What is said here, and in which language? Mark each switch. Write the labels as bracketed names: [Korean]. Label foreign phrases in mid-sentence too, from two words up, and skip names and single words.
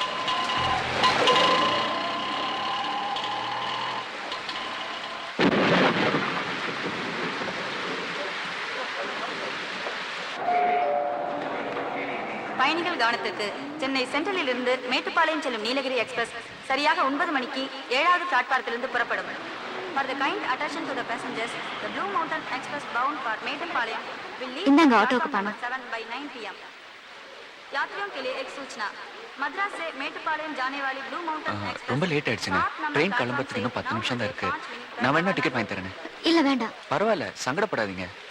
[Tamil] பயணிகள் கவனத்திற்கு. சென்னை சென்ட்ரலில் இருந்து மேட்டுப்பாளையம் செல்லும் நீலகிரி எக்ஸ்பிரஸ் சரியாக 9 மணிக்கு 7வது பிளாட்பாரத்திலிருந்து புறப்படும். [English] For the kind attention to the passengers, the Blue Mountain Express bound for மேட்டுப்பாளையம் will leave [Tamil] இந்தாங்க [English] platform [Tamil] ஆட்டோக்கு பணம். [English] number 7 by 9 p.m. [Hindi] यात्रियों के लिए एक सूचना. மദ്രാസ് से மேட்டுப்பாளையம் जाने वाली Blue Mountain Express [Tamil] ரொம்ப லேட் ஆயிடுச்சுங்க. ட்ரெயின் கிளம்புறதுக்கு இன்னும் 10 நிமிஷம் தான் இருக்கு. நான் வேணா டிக்கெட் வாங்கி தரேன். இல்ல வேண்டாம். பரவாயில்ல, சங்கடப்படாதீங்க.